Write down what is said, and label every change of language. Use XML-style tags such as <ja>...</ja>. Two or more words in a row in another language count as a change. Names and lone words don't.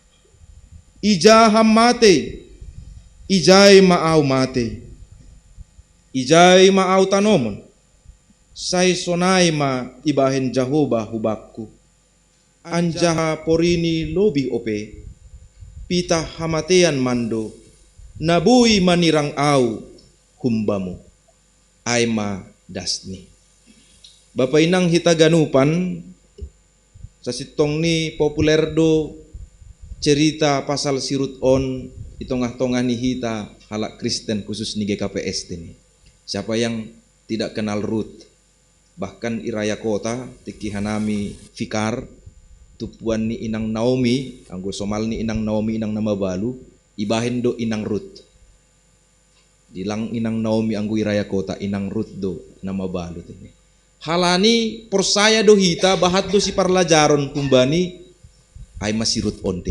<bts>ijaham mate, ijai maau mate, ijai maau tanomon, sai sonai ma ibahen Jahoba hubakku, anjaha porini lobi ope, pita hamatean mando, nabui manirang au humbamu, aima dasni. Bapak inang hita ganupan, sasitong ni populer do cerita pasal sirut on, itongah-tongah ni hita halak Kristen khusus ni GKPS ini.</bts> <id>Siapa yang tidak kenal Ruth?</id> <bts>Bahkan iraya kota tiki hanami fikar tupuan ni inang Naomi, anggo somal ni inang Naomi inang nama balu, ibahin do inang Ruth. Dilang inang Naomi anggo iraya kota inang Ruth do nama balu ini. Halani persaya do hita bahat do si parlajaron kumbani ay masih Ruth ontin.</bts>